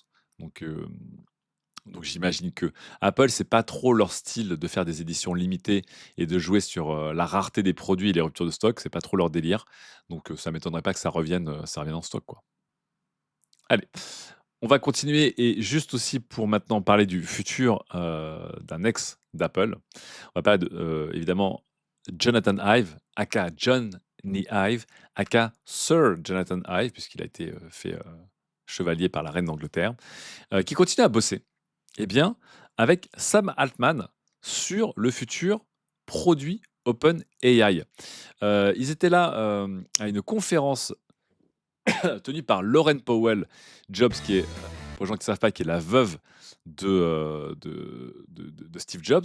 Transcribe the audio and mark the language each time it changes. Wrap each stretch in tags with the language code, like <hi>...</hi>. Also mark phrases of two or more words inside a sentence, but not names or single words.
<fr>Donc, donc j'imagine que Apple, c'est pas trop leur style de faire des éditions limitées et de jouer sur, la rareté des produits et les ruptures de stock, c'est pas trop leur délire. Donc, ça m'étonnerait pas que ça revienne en stock, quoi. Allez, on va continuer et juste aussi pour maintenant parler du futur, d'un ex d'Apple. On va parler de, évidemment Jonathan Ive, aka Johnny Ive, aka Sir Jonathan Ive, puisqu'il a été, fait, chevalier par la reine d'Angleterre, qui continue à bosser. Eh bien, avec Sam Altman sur le futur produit OpenAI. Ils étaient là, à une conférence tenue par Lauren Powell Jobs, qui est, pour les gens qui ne savent pas, qui est la veuve de Steve Jobs.</fr>